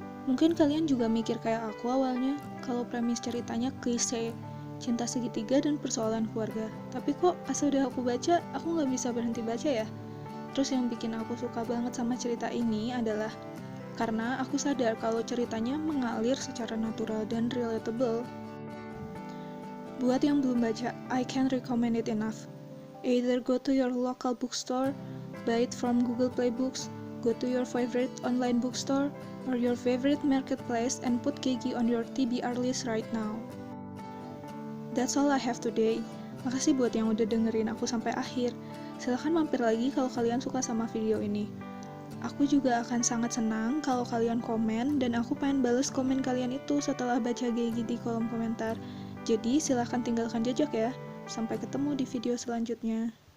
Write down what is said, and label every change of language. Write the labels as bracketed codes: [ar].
[id] Mungkin kalian juga mikir kayak aku awalnya, kalau premis ceritanya klise, cinta segitiga dan persoalan keluarga. Tapi kok pas udah aku baca, aku gak bisa berhenti baca ya. Terus yang bikin aku suka banget sama cerita ini adalah karena aku sadar kalau ceritanya mengalir secara natural dan relatable. Buat yang belum baca, [en] I can't recommend it enough. Either go to your local bookstore, buy it from Google Play Books, go to your favorite online bookstore, or your favorite marketplace and put Geigi on your TBR list right now. That's all I have today. [id] Makasih buat yang udah dengerin aku sampai akhir. Silahkan mampir lagi kalau kalian suka sama video ini. Aku juga akan sangat senang kalau kalian komen, dan aku pengen bales komen kalian itu setelah baca Geigi di kolom komentar. Jadi silahkan tinggalkan jejak ya. Sampai ketemu di video selanjutnya.